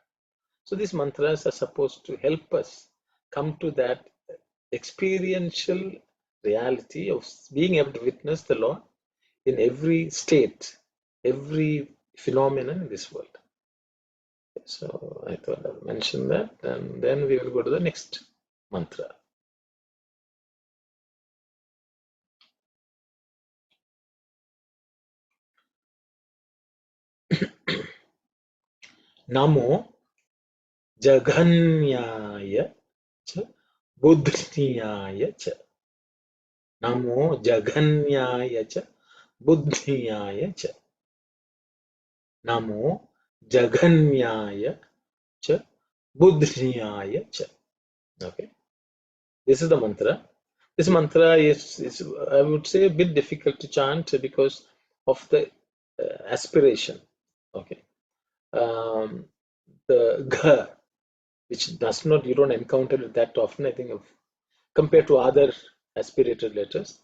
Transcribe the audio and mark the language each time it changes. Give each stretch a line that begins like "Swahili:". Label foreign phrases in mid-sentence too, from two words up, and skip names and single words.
English: So these mantras are supposed to help us come to that experiential reality of being able to witness the Lord in every state, every phenomenon in this world. So I thought I'll mention that, and then we will go to the next mantra.
Sanskrit: Namo Jaganyaya cha Buddhiyaya cha. Namo Jaganyaya cha Buddhiyaya cha. Namo Jaganyaya cha Buddhiyaya cha.
English: Okay, this is the mantra. This mantra is I would say a bit difficult to chant because of the aspiration. Okay, the Gha, which does not, you don't encounter it that often, I think, compared to other aspirated letters.